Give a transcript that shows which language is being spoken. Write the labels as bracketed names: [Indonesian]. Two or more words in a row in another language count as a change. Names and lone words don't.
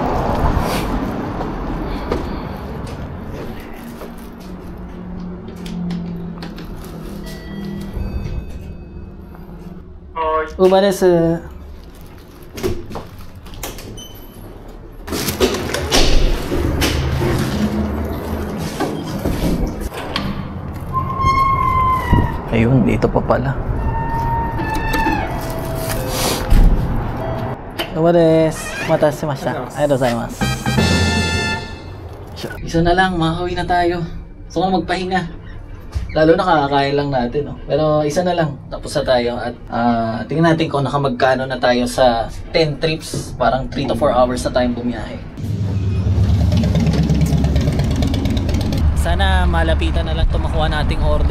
[Japanese] ウーバーです. [Filipino] Ayun, dito pa pala. [Japanese] ウーバーです. お待たせしました。ありがとうございます. [Filipino] Isa na lang, makakauwi na tayo. So magpahinga. Lalo na kakakain lang natin, no? Pero isa na lang, tapos na tayo. At tingnan natin kung nakamagkano na tayo sa 10 trips. Parang [English] 3 to 4 hours [Filipino] na tayong bumiyahe. Sana malapitan na lang ito makuha nating order.